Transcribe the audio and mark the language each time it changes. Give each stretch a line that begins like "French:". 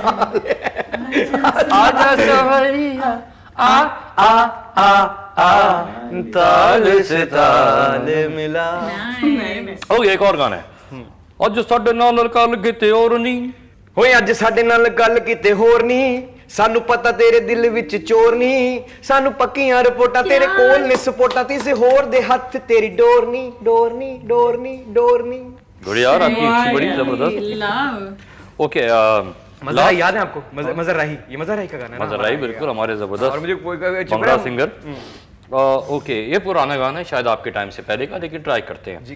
Hindi: आजा सवरिया आ आ आ आ, ताल से ताल मिला। ओके, एक और गाना है,
Punjabi: ਅੱਜ ਸਾਡੇ ਨਾਲ ਗੱਲ ਕਿਤੇ ਹੋਰ ਨਹੀਂ, ਹੋਏ ਅੱਜ ਸਾਡੇ ਨਾਲ ਗੱਲ ਕਿਤੇ ਹੋਰ ਨਹੀਂ, ਸਾਨੂੰ ਪਤਾ ਤੇਰੇ ਦਿਲ ਵਿੱਚ ਚੋਰ ਨਹੀਂ, ਸਾਨੂੰ ਪੱਕੀਆਂ ਰਿਪੋਰਟਾਂ ਤੇਰੇ ਕੋਲ ਨੇ ਸਪੋਰਟਾਂ ਕਿਸੇ ਹੋਰ ਦੇ ਹੱਥ ਤੇਰੀ ਡੋਰ ਨਹੀਂ, ਡੋਰ ਨਹੀਂ, ਡੋਰ ਨਹੀਂ, ਡੋਰ ਨਹੀਂ।
Hindi: बढ़िया यार, आपकी अच्छी बड़ी जबरदस्त। लव। ओके, मजा याद है आपको? मजर राही, ये मजर राही का गाना है ना? मजर राही बिल्कुल हमारे और जबरदस्त मुझे भंगड़ा सिंगर। ओके, ये पुराना गाना है शायद आपके टाइम से पहले का, लेकिन ट्राई करते हैं।